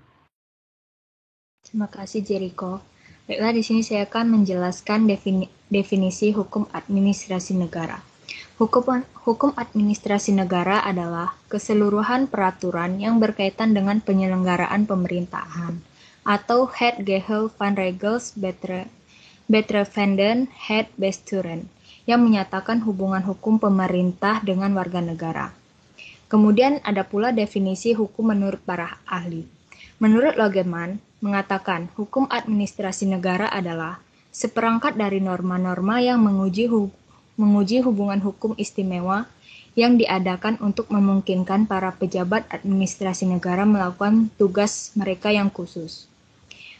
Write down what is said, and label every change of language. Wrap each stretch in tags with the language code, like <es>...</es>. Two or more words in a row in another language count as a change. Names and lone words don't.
<id>Terima kasih Jericho. Baiklah, di sini saya akan menjelaskan definisi hukum administrasi negara. Hukum administrasi negara adalah keseluruhan peraturan yang berkaitan dengan penyelenggaraan pemerintahan atau</id> <nl>het geheel van regels betreffende het besturen,</nl> <id>yang menyatakan hubungan hukum pemerintah dengan warga negara. Kemudian ada pula definisi hukum menurut para ahli. Menurut Logeman, mengatakan hukum administrasi negara adalah seperangkat dari norma-norma yang menguji hubungan hukum istimewa yang diadakan untuk memungkinkan para pejabat administrasi negara melakukan tugas mereka yang khusus.</id>